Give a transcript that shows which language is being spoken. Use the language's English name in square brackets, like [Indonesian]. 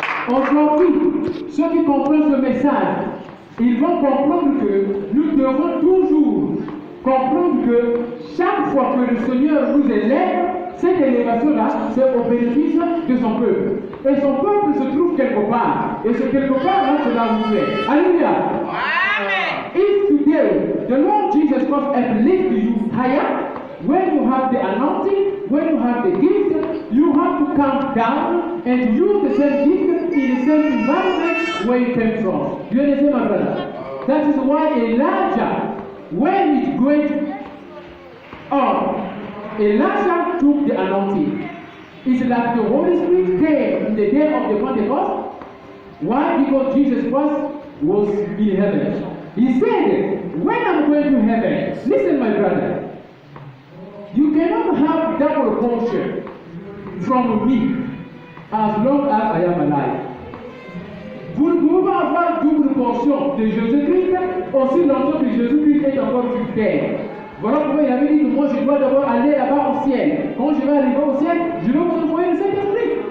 [French] Aujourd'hui, ceux qui comprennent ce message, ils vont comprendre que nous devons toujours comprendre que chaque fois que le Seigneur nous élève, cette élévation-là, c'est au bénéfice de son peuple. Et son peuple se trouve quelque part. Et ce quelque part-là, c'est là où il est. Alléluia. Amen. [English] If today the Lord Jesus Christ uplifts you higher, when you have the anointing, when you have the gift, you have to come down and use the same gift in the same environment where you came from. You understand, my brother? That is why Elijah, when he's going up, Elijah took the anointing. It's like the Holy Spirit came in the day of the Pentecost. Why? Because Jesus Christ was in heaven. He said, when I'm going to heaven, listen, my brother, you cannot have double portion from me as long as I am alive. [French] Vous ne pouvez pas avoir double portion de Jésus-Christ aussi longtemps que Jésus-Christ est encore sur terre. Voilà pourquoi il avait dit que moi je dois d'abord aller là-bas au ciel. Quand je vais arriver au ciel, je vais vous envoyer le Saint-Esprit.